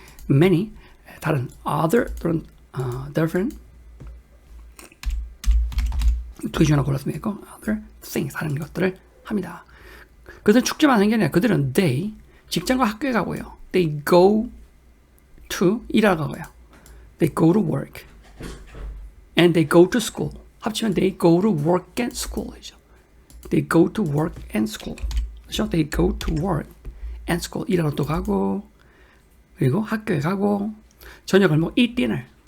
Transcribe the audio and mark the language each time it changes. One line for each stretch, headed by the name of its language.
Korean: many 다른 other 또는 different 두 개 중에 하나 골랐으면 되고
English: other things
Korean: 다른 것들을 합니다. 그들은 축제만 하는 게 아니라 그들은 they 직장과 학교에 가고요.
English: they go to
Korean: 일하러 가고요.
English: they go to work and they go to school. 합치면 they go to work and school이죠. they go to work and school.
Korean: 그렇죠?
English: they go to work and school.
Korean: 일하러 또 가고 그리고 학교에 가고 저녁을
English: eat dinner.